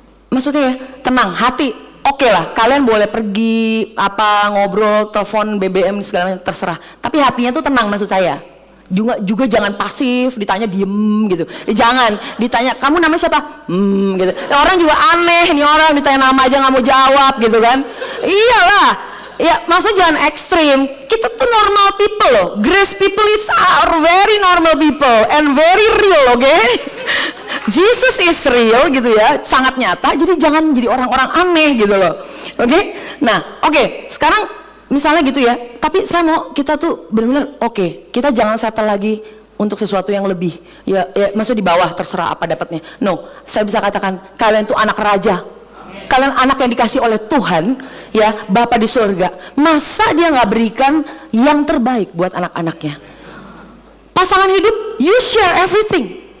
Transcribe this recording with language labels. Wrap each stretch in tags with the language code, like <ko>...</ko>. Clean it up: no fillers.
<id>Maksudnya ya, tenang, hati. Oke lah, kalian boleh pergi ngobrol, telepon, BBM segala macam, terserah. Tapi hatinya tuh tenang, maksud saya. Juga jangan pasif, ditanya diem gitu. Jangan ditanya kamu nama siapa? Gitu. Orang juga aneh nih, orang ditanya nama aja nggak mau jawab gitu kan. Iyalah. Ya, maksudnya jangan ekstrim. Kita tuh normal people loh.</id> <en>Grace people are very normal people and very real, oke?</en> <id>Jesus is real gitu ya, sangat nyata. Jadi jangan jadi orang-orang aneh gitu loh, oke? Nah, oke. Sekarang misalnya gitu ya. Tapi saya mau kita tuh benar-benar oke. Kita jangan settle lagi untuk sesuatu yang lebih. Ya, maksud di bawah terserah apa dapatnya. No, saya bisa katakan kalian tuh anak raja. Kalian anak yang dikasih oleh Tuhan, ya, Bapa di surga. Masa dia nggak berikan yang terbaik buat anak-anaknya?</id> <en>Pasangan hidup, you share everything.</en>